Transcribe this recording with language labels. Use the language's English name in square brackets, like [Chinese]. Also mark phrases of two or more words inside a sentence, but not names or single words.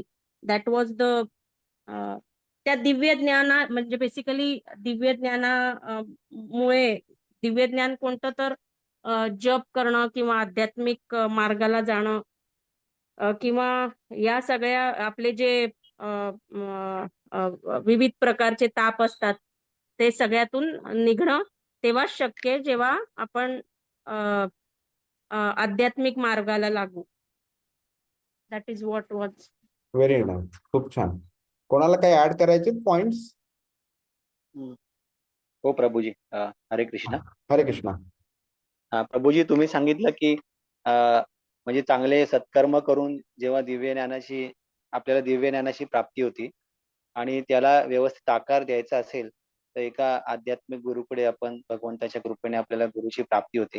[English] that was the [Marathi] त्या दिव्य ज्ञाना म्हणजे बेसिकली दिव्य ज्ञाना मुळे दिव्य ज्ञान कोणतं, तर जप करणं किंवा आध्यात्मिक मार्गाला जाणं किंवा या सगळ्या आपले जे अ, म, विविध प्रकारचे ताप असतात ते सगळ्यातून निघणं तेव्हाच शक्य आहे जेव्हा आपण अ, आध्यात्मिक मार्गाला लागू. [English] That is what was. Very nice. [Marathi] खूप छान. कोणाला काही ऍड करायचे पॉइंट्स? हम्म. हो प्रभूजी, हरे कृष्णा. हरे कृष्णा. प्रभूजी, तुम्ही सांगितलं की म्हणजे चांगले सत्कर्म करून जेव्हा आपल्याला दिव्य ज्ञानाची प्राप्ती होती आणि त्याला व्यवस्थित आकार द्यायचा असेल तर एका आध्यात्मिक गुरुकडे आपण भगवंताच्या कृपेने आपल्याला गुरुची प्राप्ती होते.